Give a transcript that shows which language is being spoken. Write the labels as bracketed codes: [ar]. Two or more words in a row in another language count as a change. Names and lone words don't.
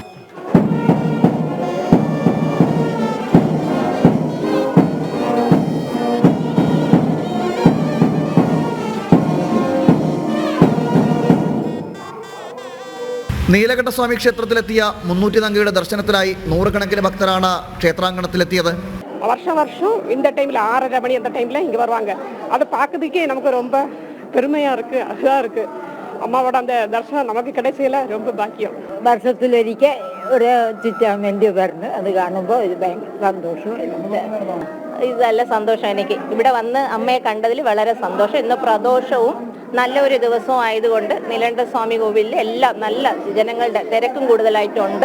[ml] നീലകണ്ഠസ്വാമി ക്ഷേത്രത്തിലെത്തിയ 300 ദർശനത്തിനായി 100 കണക്കിന് ഭക്തരാണ് ക്ഷേത്രാങ്കണത്തിലെത്തിയത്. [ta] வருஷம் இந்த டைமில் 6:30 மணி அந்த டைமில் இங்கே வருவாங்க. அதை பார்க்கறதுக்கே நமக்கு ரொம்ப பெருமையாக இருக்குது, அழகாக இருக்குது. அம்மாவோட அந்த தர்சனம் நமக்கு கிடைச்சதில் ரொம்ப பாக்கியம். [ml] വർഷത്തിലൊരിക്കൽ ഒരു ചുറ്റാമേണ്ടി വരുന്നു. അത് കാണുമ്പോൾ ഇത് ഭയങ്കര സന്തോഷം. ഇത് നല്ല സന്തോഷം. എനിക്ക് ഇവിടെ വന്ന് അമ്മയെ കണ്ടതിൽ വളരെ സന്തോഷം. ഇന്ന് പ്രദോഷവും നല്ലൊരു ദിവസവും ആയതുകൊണ്ട് നീലകണ്ഠസ്വാമി കോവിലിൽ എല്ലാം നല്ല ജനങ്ങളുടെ തിരക്കും കൂടുതലായിട്ടുണ്ട്.